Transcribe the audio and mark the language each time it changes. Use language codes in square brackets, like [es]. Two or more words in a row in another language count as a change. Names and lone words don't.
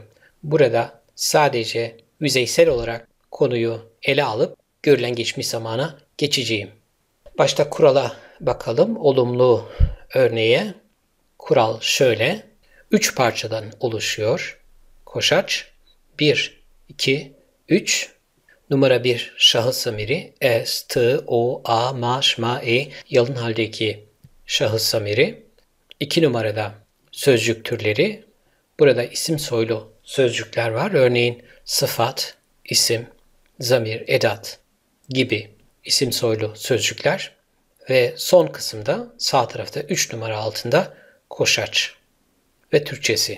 [tr] Burada sadece yüzeysel olarak konuyu ele alıp görülen geçmiş zamana geçeceğim. Başta kurala bakalım. Olumlu örneğe. Kural şöyle. 3 parçadan oluşuyor. Koşaç 1, 2, 3. Numara 1 şahıs zamiri es, t, [zza] o, a, ma, şma, [tr] yalın haldeki şahıs zamiri. 2 numarada sözcük türleri. Burada isim soylu sözcükler var. Örneğin sıfat, isim, zamir, edat gibi isim soylu sözcükler. Ve son kısımda sağ tarafta 3 numara altında koşaç ve Türkçesi.